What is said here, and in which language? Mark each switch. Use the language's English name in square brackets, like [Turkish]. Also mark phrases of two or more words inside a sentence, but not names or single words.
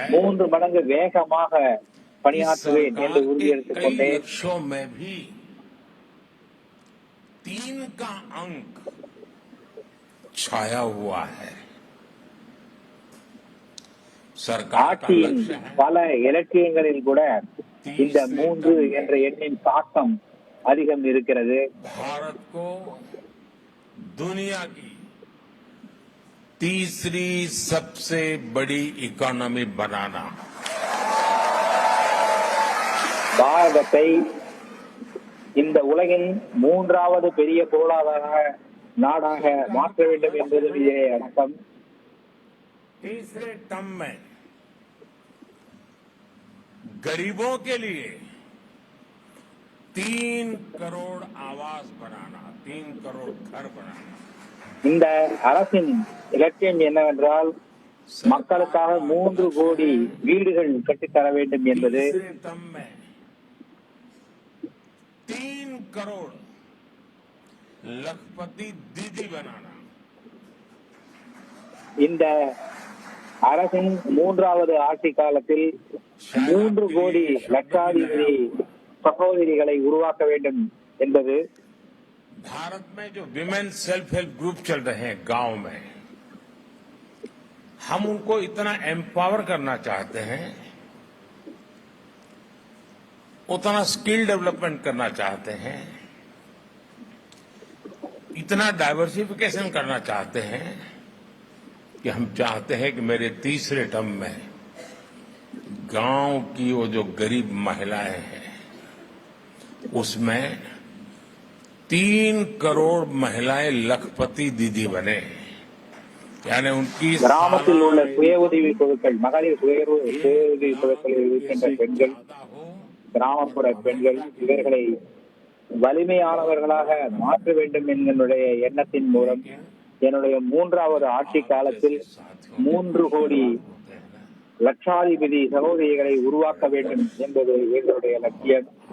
[Tamil] 3 மடங்கு வேகமாக பணியாற்றுவேன் என்று உறுதி எடுத்துக்கொண்டேன். [Hindi] लक्ष्यों में भी 3 का अंक छाया हुआ है. सरकार का [Tamil] ஆட்சியின் [Hindi] लक्ष्य है [Tamil] பல இலக்கியங்களில் கூட இந்த 3 என்ற எண்ணின் தாக்கம் அதிகம் இருக்கிறது. [Hindi] भारत को दुनिया की तीसरी सबसे बड़ी इकोनॉमी बनाना. [Tamil] பாரதத்தை இந்த உலகின் 3வது பெரிய பொருளாதார நாடாக மாற்ற வேண்டும் என்பது இதே அடக்கம். [Hindi] तीसरे टर्म में गरीबों के लिए 3 करोड़ आवास बनाना, 3 करोड़ घर बनाना. [Tamil] இந்த அரசின் இலக்கியம் என்னவென்றால் மக்களுக்காக 3 கோடி வீடுகள் கட்டித்தர வேண்டும் என்பது. [Hindi] 3 करोड़ लखपति दीदी बनाना। [Tamil] இந்த அரசின் 3வது ஆட்சி காலத்தில் 3 கோடி லட்சாதிபதி சகோதரிகளை உருவாக்க வேண்டும் என்பது [Hindi] भारत में जो [English] women self help group [Hindi] चल रहे हैं गांव में, हम उनको इतना एम्पावर करना चाहते हैं, उतना [English] skill development [Hindi] करना चाहते हैं, इतना डाइवर्सिफिकेशन करना चाहते हैं कि हम चाहते हैं कि मेरे तीसरे टर्म में गांव की वो जो गरीब महिलाएं हैं उसमें 3 करोड़ महिलाएं लखपति दीदी बने, यानी उनकी [Tamil] கிராமத்தில் உள்ள சுய உதவி குழுக்கள், மகளிர் சுய உதவி குழுக்களில் இருக்கின்ற பெண்கள், கிராமப்புற பெண்கள் இவர்களை வலிமையானவர்களாக மாற்ற வேண்டும் என்கிற எண்ணத்தின் மூலம் என்னுடைய 3வது ஆட்சி காலத்தில் 3 கோடி லட்சாதிபதி சகோதரிகளை உருவாக்க வேண்டும் என்பது எங்களுடைய லட்சியம்.